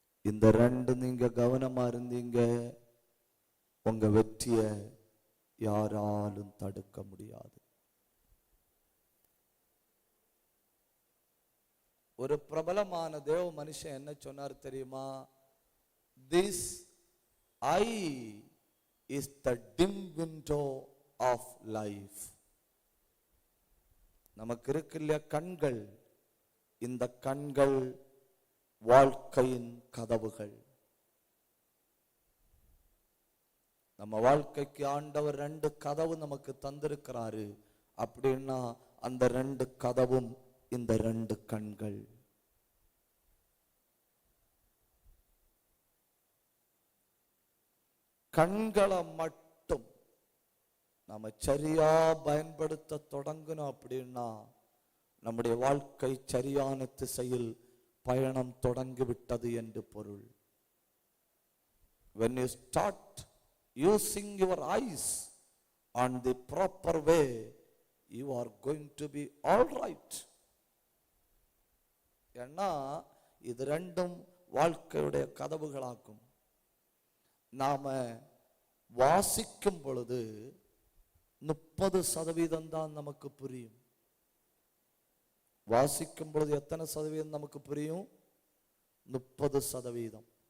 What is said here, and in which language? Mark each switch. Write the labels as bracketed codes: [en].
[ta] இந்த ரெண்டு நீங்க கவனமா இருந்தீங்க, உங்க வெற்றியை யாராலும் தடுக்க முடியாது. ஒரு பிரபலமான தேவ மனுஷன் என்ன சொன்னார் தெரியுமா? [en] This eye is the dim window of life. [ta] நமக்கு இருக்கு இல்லையா கண்கள், இந்த கண்கள் வாழ்க்கையின் கதவுகள். நம்ம வாழ்க்கைக்கு ஆண்டவர் ரெண்டு கதவு நமக்கு தந்திருக்கிறாரு. அப்படின்னா அந்த ரெண்டு கதவும் இந்த ரெண்டு கண்கள். கண்களை மட்டும் நாம சரியா பயன்படுத்த தொடங்கணும். அப்படின்னா நம்முடைய வாழ்க்கை சரியான திசையில் பயணம் தொடங்கிவிட்டது என்று பொருள். [en] When you start using your eyes on the proper way, you are going to be all right. [ta] ஏன்னா இது ரெண்டும் வாழ்க்கையுடைய கதவுகளாகும். நாம வாசிக்கும் பொழுது 30% தான் நமக்கு புரியும். வாசிக்கும் பொழுது எத்தனை சதவீதம் நமக்கு புரியும்? 30%.